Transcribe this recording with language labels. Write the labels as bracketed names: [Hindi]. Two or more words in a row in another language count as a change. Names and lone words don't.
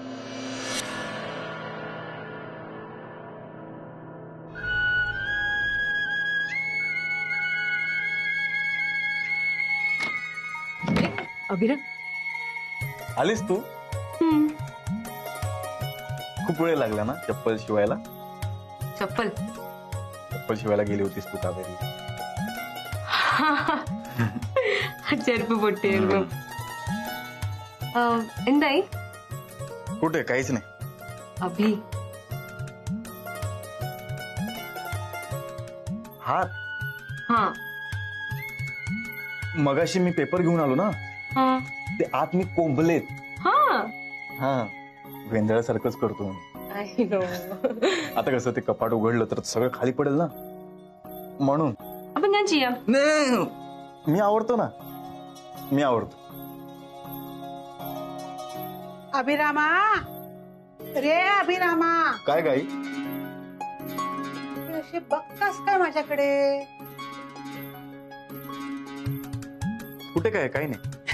[Marathi] अभिराम आलीस तू? खूप वेळ लागला ना चप्पल शिवायला. चप्पल शिवायला गेली होतीस तू कावेरी. [Malayalam] ചെരുപ്പ് പൊട്ടിയായിരുന്നു. എന്തായി? [Marathi] कुठे काहीच नाही. अभि हात हा मगाशी मी पेपर घेऊन आलो ना हा ते आत मी कोंबलेत. हा हा वेंदळासारखंच करतो मी. [English] I know. [Marathi] आता कसं ते कपाट उघडलं तर सगळं खाली पडेल ना म्हणून. [Malayalam] അപ്പൊ ഞാൻ ചെയ്യാം. [Marathi] मी आवडतो ना. मी आवडतो. अभिरामा रे अभिरामा. काय गाई अशी बघतास काय माझ्याकडे? कुठे काय काही नाही.